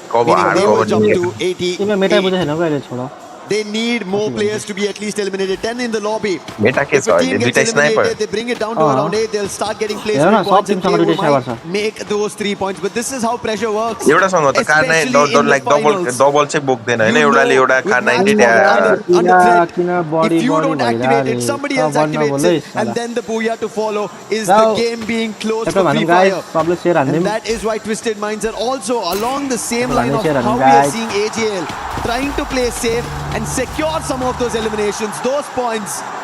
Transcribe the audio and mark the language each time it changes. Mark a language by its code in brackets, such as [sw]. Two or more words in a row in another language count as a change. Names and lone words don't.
[en] Meaning they will jump to 80. They need more players to be at least eliminated. 10 in the lobby. If a team gets eliminated, they bring it down to around 8. They'll start getting placement points and they might make those 3 points. But this is how pressure works. Especially in the finals. double check book देना है ना एउटाले एउटा कार 90 If you don't activate it, somebody else activates it, and then the booyah to follow is the game being closed for Free Fire. And that is why Twisted Minds are also along the same line of how we are seeing AG.AL trying to play safe and secure some of those eliminations, those points.